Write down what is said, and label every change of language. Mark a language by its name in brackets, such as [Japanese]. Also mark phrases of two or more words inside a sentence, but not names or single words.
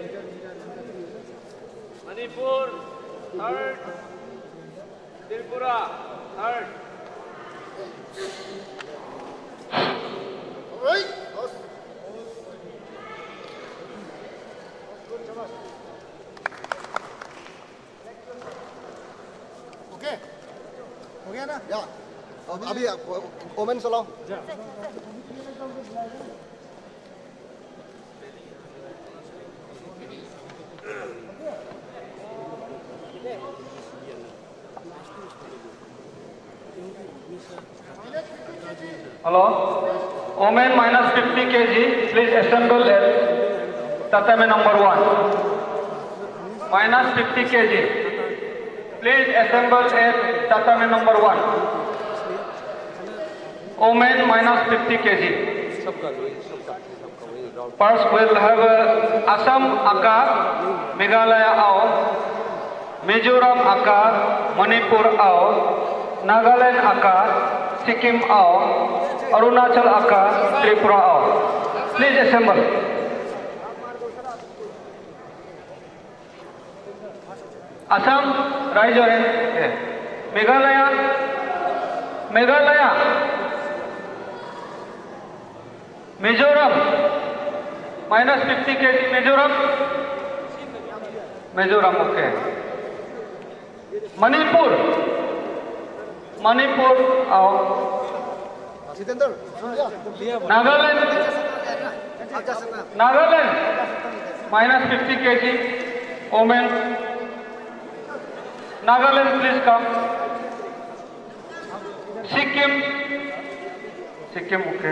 [English] Manipur third, Tripura third. [Hindi] ओके हो गया ना या अभी ओमेन चलाओ [English] Hello, Omen minus 50 kg, please assemble at tatami number 1. Minus 50 kg, please assemble at tatami number 1. Omen minus 50 kg. First we'll have Assam Akar, Meghalaya Ao, Mizoram Akar, Manipur Ao, Nagaland Akar, Sikkim Ao, Arunachal Akar, Tripura Ao. Please assemble. Assam, raise your hand. Yeah. Meghalaya, Mizoram, minus 50 kg, Mizoram, okay. Manipur, Ao. Nagaland, minus 50 kg, Omen. Nagaland, please come. Sikkim, okay.